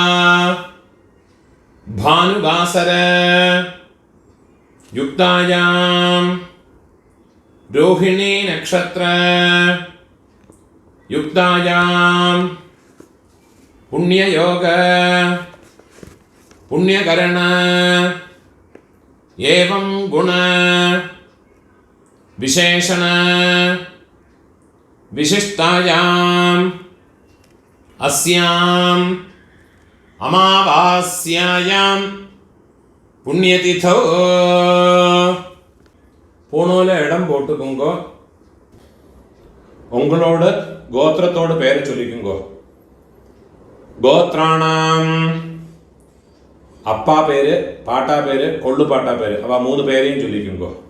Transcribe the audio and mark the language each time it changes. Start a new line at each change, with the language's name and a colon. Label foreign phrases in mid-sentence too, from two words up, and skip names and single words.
Sanskrit: भानुवासर युक्तायां रोहिणी नक्षत्र युक्तायां पुण्ययोग पुण्यकरण एवं गुण विशेषण विशिष्टायां अस्यां अमावास्यायां पुण्यतिथौ
Tamil: பூணூல இடம் போட்டுக்குங்கோ. உங்களோட கோத்திரத்தோட பேரை சொல்லிக்குங்கோ. கோத்ராணாம் அப்பா பேரு, பாட்டா பேரு, கொள்ளு பாட்டா பேரு, அவ 3 பேரையும் சொல்லிக்குங்கோ.